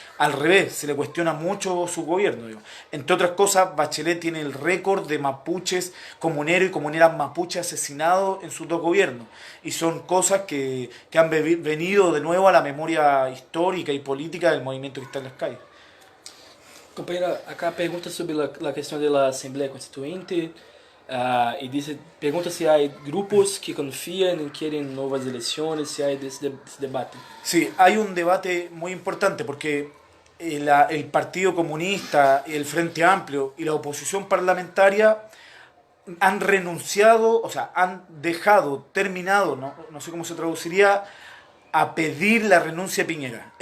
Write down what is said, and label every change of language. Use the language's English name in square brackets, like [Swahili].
[Spanish] Al revés, se le cuestiona mucho su gobierno, digo. Entre otras cosas, Bachelet tiene el récord de mapuches, comuneros y comuneras mapuches asesinados en sus dos gobiernos. Y son cosas que han venido de nuevo a la memoria histórica y política del movimiento que está en las calles. [Portuguese] Companheira, acá pergunta sobre a questão da Assembleia Constituinte e pergunta se há grupos que confiam e querem novas eleições, se há esse debate. [Spanish] Sí, hay un debate muy importante porque el Partido Comunista, el Frente Amplio y la oposición parlamentaria han renunciado, o sea, han dejado, terminado, no sé cómo se traduciría, a pedir la renuncia a Piñera.